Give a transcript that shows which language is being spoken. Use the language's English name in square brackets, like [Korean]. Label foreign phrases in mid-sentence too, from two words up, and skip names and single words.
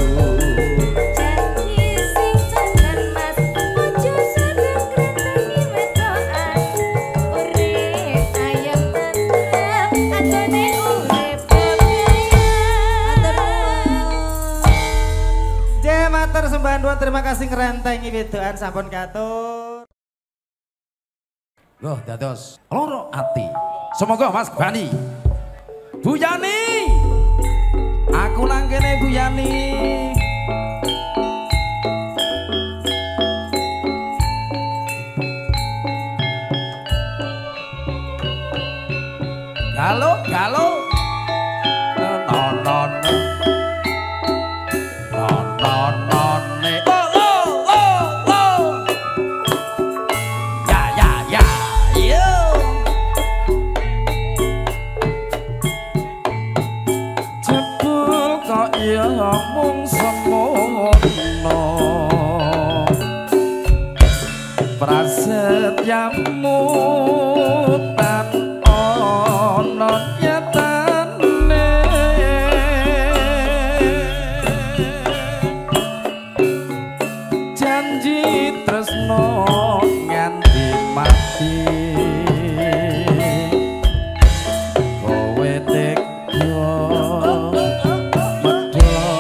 [Javanese] janji sing tenan mas ojo seneng krentengi wedokan urip ayam tentrem ajane urip bebayang matur sembah nuwun [Indonesian] terima kasih [Javanese] ngrentengi wedokan sampun katur Loh, dados loro ati. Semoga Mas Bani. Bu Yani. Aku nang kene Bu Yani. Galo, galo. Non non. Non non non. Oh oh oh oh. Ya ya ya. Yo. Jebul kok ya mung semono. Prasetyamu tan ono nyatane janji tresno nganti mati kowe tega medho